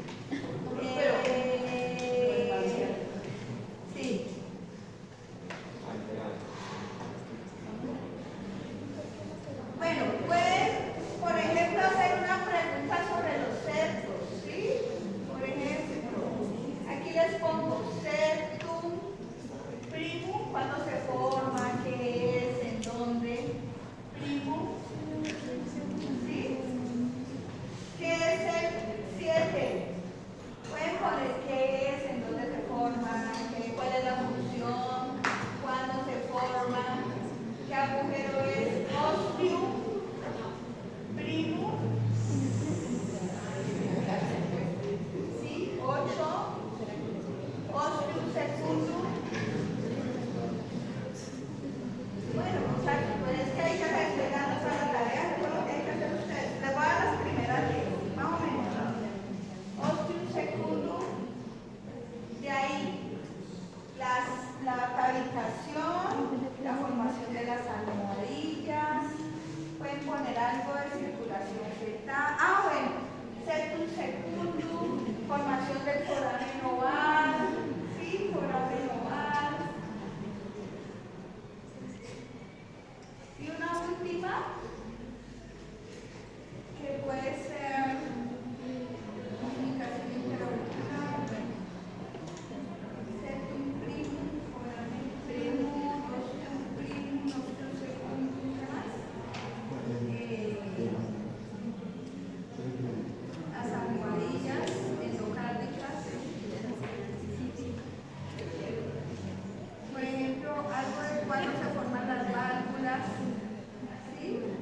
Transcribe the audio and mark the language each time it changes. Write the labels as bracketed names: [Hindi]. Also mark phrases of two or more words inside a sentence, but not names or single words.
[Spanish] Sí. Bueno, pueden, por ejemplo, hacer una pregunta sobre los septos, ¿sí? Por ejemplo, aquí les pongo [Latin] septum primum, [Spanish] cuándo se forma, qué es, en dónde. Primum, ¿sí? ¿Qué es el 7? Pueden poner qué es, en dónde se forma, cuál es la función, cuándo se forma, qué agujero es, [Latin] ostium, primum, ¿sí? 8, ostium secundum. [Spanish] Bueno, muchachos, pues es que hay que desplegar toda la tarea, todo lo que hay que hacer ustedes. Les voy a dar las primeras 10, más o menos. [Latin] Ostium secundum, [Spanish] de ahí la cavitación, la formación de las almohadillas, pueden poner algo de circulación fetal. Ah, bueno, [Latin] septum secundum, [Spanish] formación del foramen oval, sí, foramen oval. Y una última, que puede ser comunicación interauricular, [Latin] septum primum, foramen primum, ostium primum, ostium secundum, [Spanish] ¿qué más? Las almohadillas endocárdicas. Por ejemplo, algo de cuándo se forman las válvulas, ¿sí?